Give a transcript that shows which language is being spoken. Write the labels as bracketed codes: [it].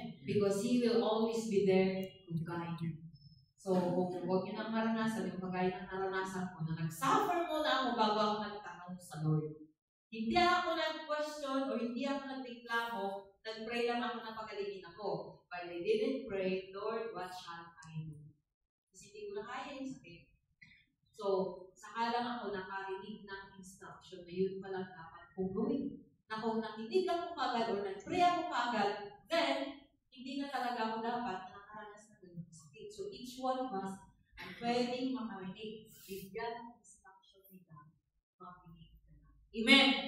[en] Because He will always be there to guide you. [tl] So, kung huwag nyo nang maranasan, yung kagaya ng naranasan ko, na nag-suffer mo na ako bago ako nagtanong sa Lord. Hindi ako nag-question or hindi ako nagreklamo, nag-pray lang ako na pagalingin ako. [en] But I didn't pray, Lord, what shall I do? [tl] Kasi hindi ko na kaya yung sakit. So, saka lang ako nakarinig ng instruction na yun palang dapat kong gawin. Na kung nakinig ako kagad or nag-pray ako kagad, then, hindi na talaga ako dapat na nakaranas na ganun sakit. So, each one of us ang pwedeng makarinig. Bigyan ng instruction nila, makinig ka na. Amen!